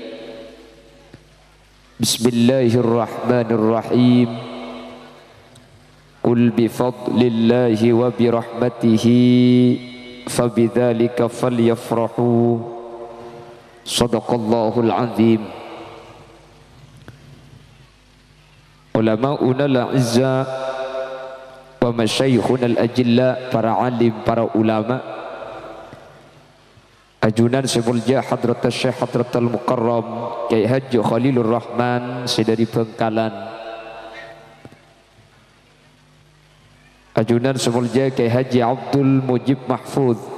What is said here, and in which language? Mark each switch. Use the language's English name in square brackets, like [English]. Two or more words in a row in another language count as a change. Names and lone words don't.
[Arabic] بسم الله الرحمن الرحيم قل بفضل الله وبرحمته فبذلك فليفرحوا صدق الله العظيم. علماؤنا الأعزة ومشايخنا الأجلة, [Madurese] para alim, para ulama, ajunan semulja hadrat Syekh Hadratul Mukarram Kyai Haji Khalilur Rahman sedari Bengkalan, ajunan semulja Kyai Haji Abdul Mujib Mahfud,